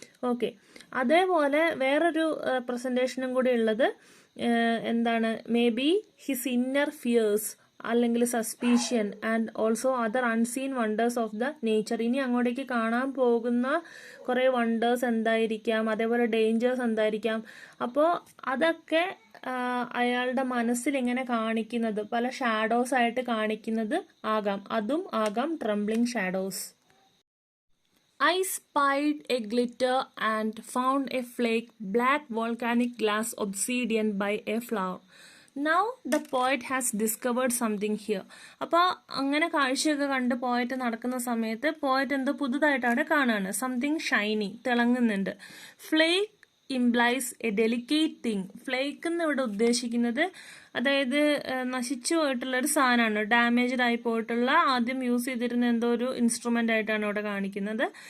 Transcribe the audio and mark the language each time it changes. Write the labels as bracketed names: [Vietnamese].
[English] okay, [Malayalam] അതേപോലെ വേറൊരു പ്രസൻറ്റേഷനും കൂടി ഉള്ളത് എന്താണ്, [English] May be his inner fears അല്ലെങ്കിൽ suspicion and also other unseen wonders of the nature. [Malayalam] ഇനി അങ്ങോട്ടേക്ക് കാണാൻ പോകുന്ന കുറേ വണ്ടേഴ്സ് എന്തായിരിക്കാം, അതേപോലെ ഡേഞ്ചേഴ്സ് എന്തായിരിക്കാം. അപ്പോൾ അതൊക്കെ അയാളുടെ മനസ്സിൽ ഇങ്ങനെ കാണിക്കുന്നത്, പല ഷാഡോസ് ആയിട്ട് കാണിക്കുന്നത് ആകാം. അതും ആകാം trembling shadows. [English] I spied a glitter and found a flake, black volcanic glass obsidian by a flower. Now the poet has discovered something here. [Malayalam] അപ്പോൾ അങ്ങനെ കാഴ്ചയൊക്കെ കണ്ട് പോയറ്റ് നടക്കുന്ന സമയത്ത് പോയറ്റ് എന്തോ പുതുതായിട്ടാണ് കാണുകയാണ്. Something Shiny, തിളങ്ങുന്നുണ്ട്. Flake [English] Implies a delicate thing. [Malayalam] Flake എന്ന് ഇവിടെ ഉദ്ദേശിക്കുന്നത് അതായത് നശിച്ചു പോയിട്ടുള്ള ഒരു സാധനമാണ്, ഡാമേജ്ഡ് ആയി പോയിട്ടുള്ള, ആദ്യം യൂസ് ചെയ്തിരുന്ന എന്തോ ഒരു ഇൻസ്ട്രുമെന്റ് ആയിട്ടാണ് ഇവിടെ കാണിക്കുന്നത്.